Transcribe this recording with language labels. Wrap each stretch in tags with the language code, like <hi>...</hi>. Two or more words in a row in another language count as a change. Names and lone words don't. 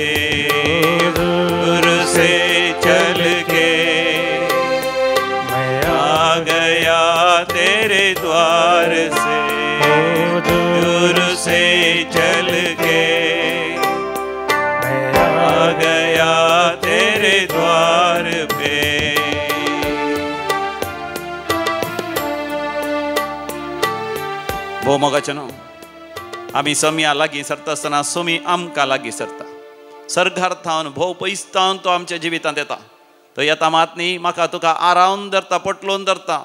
<hi>दूर से चल के मैं आ गया तेरे द्वार से. दूर से चल के मैं आ गया तेरे द्वार पे.</hi> <kok>भोव मोगाचें न्हू, आमी समया लागीं सरता आसतना सोमी आमकां लागीं सरता. सर्गार्थावन भोव पयसतावन तो आमच्या जिवितांत येता. तो येता मात न्ही, म्हाका तुका आरावन धरता, पटलोवन धरता.</kok>